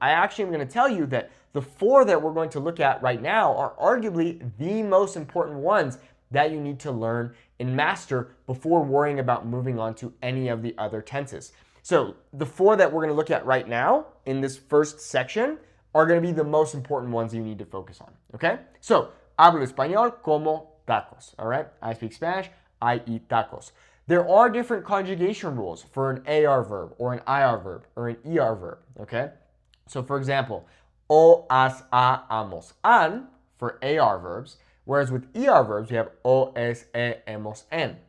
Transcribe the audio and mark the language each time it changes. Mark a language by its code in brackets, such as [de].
[en] I actually am going to tell you that the four that we're going to look at right now are arguably the most important ones that you need to learn and master before worrying about moving on to any of the other tenses. So the four that we're going to look at right now in this first section are going to be the most important ones you need to focus on, okay? [es] So, hablo español como tacos, all right? [en] I speak Spanish, I eat tacos. There are different conjugation rules for an AR verb or an IR verb or an ER verb, okay? So for example, o, as, a, amos, an for AR verbs, whereas with ER verbs, we have o, es, e, emos, en.